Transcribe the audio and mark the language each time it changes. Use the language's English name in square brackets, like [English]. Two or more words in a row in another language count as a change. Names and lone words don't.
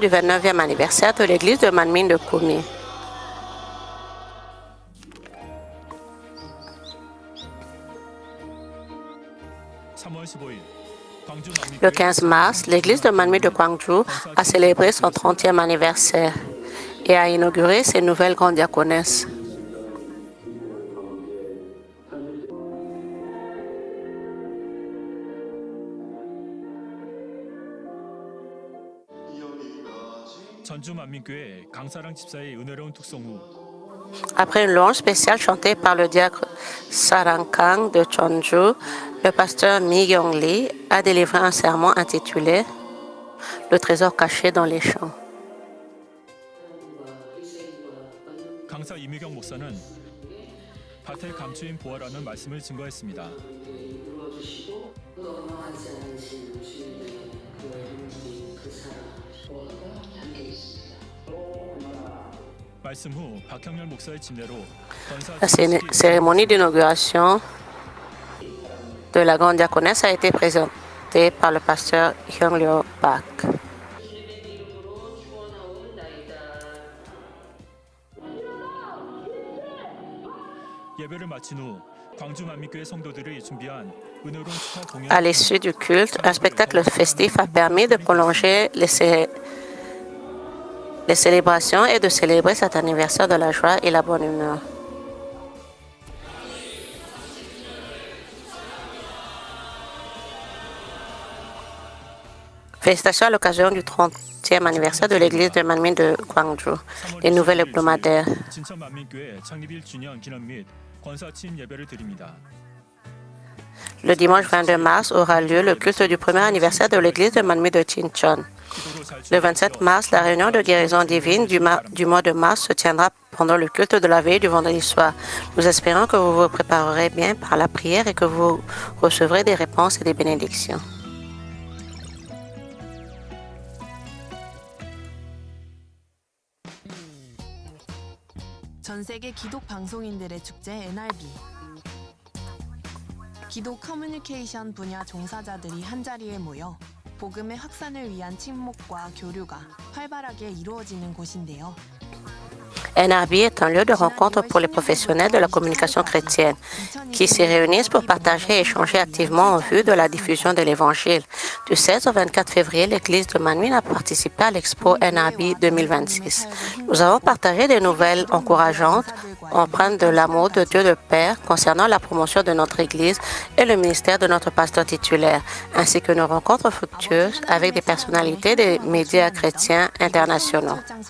[French] du 29e anniversaire de l'église de Manmin de Kumi. Le 15 mars, l'église de Manmi de Gwangju a célébré son 30e anniversaire et a inauguré ses nouvelles grandes diaconesses. [Korean] 전주 만민교회 강사랑 집사의 은혜로운 특성 후 [French] Après une louange spéciale chantée par le diacre Sarangkang de Cheonju, le pasteur Mi Young Lee a délivré un sermon intitulé Le trésor caché dans les champs. [Korean] 강사 이미경 목사는 밭의 감추인 보화라는 말씀을 증거했습니다. 말씀 후 박형렬 목사의 집례로 [French] La cérémonie d'inauguration de la grande diaconesse a été présentée par le pasteur Hyung-Lyo Park. [Korean] 예배를 마친 후 광주 만민교회 성도들이 준비한 은혜로운 축하 공연 [French] À l'issue du culte, un spectacle festif a permis de prolonger les célébrations et de célébrer cet anniversaire de la joie et la bonne humeur. Félicitations à l'occasion du 30e anniversaire de l'église de Manmin de Gwangju. Les nouvelles hebdomadaires. [Korean] 진천 만민교회 창립 1주년 기념 및 권사침 예배를 드립니다. [French] Le dimanche 22 mars aura lieu le culte du premier anniversaire de l'église de Manmin de Chincheon. Le 27 mars, la réunion de guérison divine du mois de mars se tiendra pendant le culte de la veille du vendredi soir. Nous espérons que vous vous préparerez bien par la prière et que vous recevrez des réponses et des bénédictions. [Korean] 전 세계 기독 방송인들의 축제 NRB. 기독 커뮤니케이션 분야 종사자들이 한자리에 모여 복음의 확산을 위한 침묵과 교류가 활발하게 이루어지는 곳인데요. [French] NRB est un lieu de rencontre pour les professionnels de la communication chrétienne qui s'y réunissent pour partager et échanger activement en vue de la diffusion de l'Évangile. Du 16 au 24 février, l'Église de Manmin a participé à l'Expo NRB 2026. Nous avons partagé des nouvelles encourageantes, empreintes de l'amour de Dieu le Père concernant la promotion de notre Église et le ministère de notre pasteur titulaire, ainsi que nos rencontres fructueuses avec des personnalités des médias chrétiens internationaux.